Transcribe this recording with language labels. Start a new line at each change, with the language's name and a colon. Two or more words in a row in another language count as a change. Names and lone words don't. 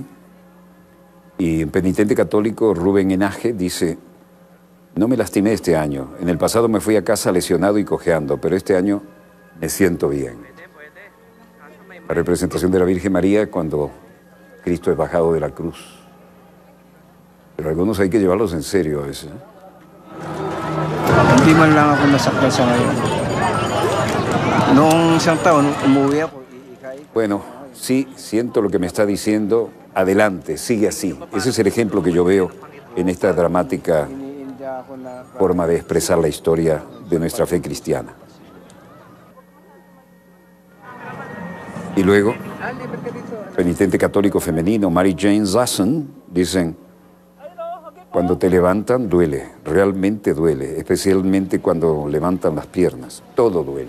Spanish: Y un penitente católico, Rubén Enaje, dice: no me lastimé este año. En el pasado me fui a casa lesionado y cojeando, pero este año me siento bien. La representación de la Virgen María cuando Cristo es bajado de la cruz. Pero algunos hay que llevarlos en serio a veces.
Filipino: Hindi man lang ako nasaktan sa ngayon. Noong isang taon, umuwi ako.
Spanish: Bueno, sí, siento lo que me está diciendo. Adelante, sigue así. Ese es el ejemplo que yo veo en esta dramática forma de expresar la historia de nuestra fe cristiana. Y luego, penitente católico femenino, Mary Jane Zasson, dicen: cuando te levantan duele, realmente duele, especialmente cuando levantan las piernas, todo duele.